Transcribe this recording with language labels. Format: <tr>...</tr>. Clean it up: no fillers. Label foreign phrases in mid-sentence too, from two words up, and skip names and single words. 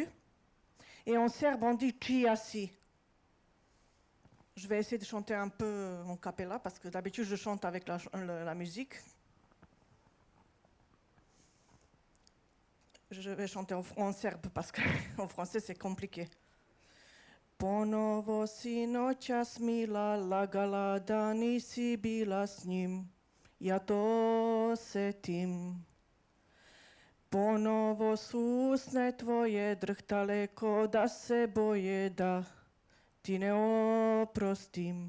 <fr>Et en serbe, on dit « Qui asi ». Je vais essayer de chanter un peu en cappella, parce que d'habitude, je chante avec la musique. Je vais chanter en serbe, parce qu'en français, c'est compliqué.</fr> <sr>Ponovo si noćas mila, lagala da nisi bila s njim. Ja to osetim. Ponovo su usne tvoje drhtale ko da se boje da ti ne oprostim.</sr>